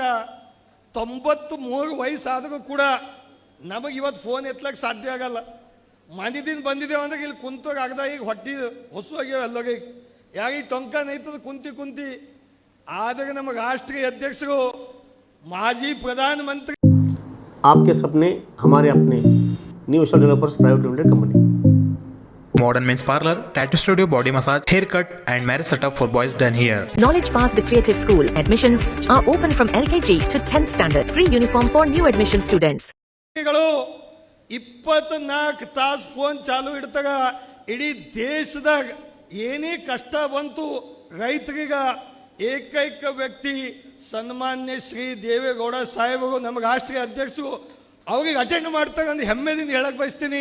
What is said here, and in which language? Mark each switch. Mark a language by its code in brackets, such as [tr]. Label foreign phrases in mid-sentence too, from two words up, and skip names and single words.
[kn] 93 ವಯಸ್ಸಾದರೂ ಕೂಡ ನಮಗೆ ಇವತ್ತು ಫೋನ್ ಎತ್ತಲಕ್ಕೆ ಸಾಧ್ಯ ಆಗಲ್ಲ. ಮನೆದಿಂದ ಬಂದಿದ್ದೇವೆ ಅಂದ್ರೆ ಇಲ್ಲಿ ಕುಂತಾಗ ಆಗದ, ಈಗ ಹೊಟ್ಟಿ ಹೊಸುವಾಗ್ಯಾವ ಎಲ್ಲೋಗಿ. ಯಾಕೆ ಟೊಂಕ ನೈತದ ಕುಂತಿ ಆದಾಗ ನಮ್ಮ ರಾಷ್ಟ್ರೀಯ ಅಧ್ಯಕ್ಷರು, ಮಾಜಿ ಪ್ರಧಾನಮಂತ್ರಿ. [hi] आपके सपने हमारे अपने न्यू स्टार डेवलपर्स प्राइवेट लिमिटेड कंपनी. [en] Modern men's parlor, tattoo studio, body massage, haircut and marriage setup for boys done here. Knowledge Park, the creative school. Admissions are open from LKG to 10th standard. Free uniform for new admission students. [kn] 24 ತಾಸು ಫೋನ್ ಚಾಲು ಇಡ್ತಾಗ. ಇಡೀ ದೇಶದಾಗ ಏನೇ ಕಷ್ಟ ಬಂತು ರೈತರಿಗ ಏಕೈಕ ವ್ಯಕ್ತಿ ಸನ್ಮಾನ್ಯ ಶ್ರೀ ದೇವೇಗೌಡ ಸಾಹೇಬರು, ನಮ್ಮ ರಾಷ್ಟ್ರೀಯ ಅಧ್ಯಕ್ಷರು, ಅವ್ರಿಗೆ ಅಟೆಂಡ್ ಮಾಡ್ತಾಗ ಒಂದು ಹೆಮ್ಮೆದಿಂದ ಹೇಳಕ್ಕೆ ಬಯಸ್ತೀನಿ.